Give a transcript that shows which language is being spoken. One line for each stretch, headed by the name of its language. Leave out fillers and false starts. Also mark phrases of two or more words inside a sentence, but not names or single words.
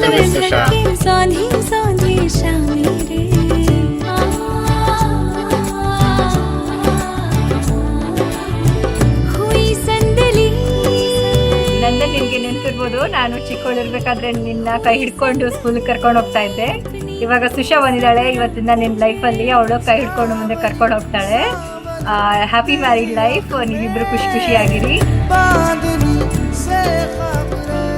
Hindi: सुषा। सके सौंधी सौंधी शामें रे हुई संदली
Kannada: ನಂದನ್ ನಿನ್ಗೆ ನೆನ್ಪಿರ್ಬೋದು, ನಾನು ಚಿಕ್ಕವಳಿರ್ಬೇಕಾದ್ರೆ ನಿನ್ನ ಕೈ ಹಿಡ್ಕೊಂಡು ಸ್ಕೂಲ್ಗೆ ಕರ್ಕೊಂಡು ಹೋಗ್ತಾ ಇದ್ದೆ. ಇವಾಗ ಸುಷಾ ಬಂದಿದ್ದಾಳೆ ಇವತ್ತಿಂದ ನಿನ್ನ ಲೈಫಲ್ಲಿ, ಅವಳು ಕೈ ಹಿಡ್ಕೊಂಡು ಮುಂದೆ ಕರ್ಕೊಂಡು ಹೋಗ್ತಾಳೆ.
English: happy married life,
Kannada: ನೀವಿಬ್ರು ಖುಷಿ ಖುಷಿಯಾಗಿರಿ.
Hindi: बांधनी से खबरें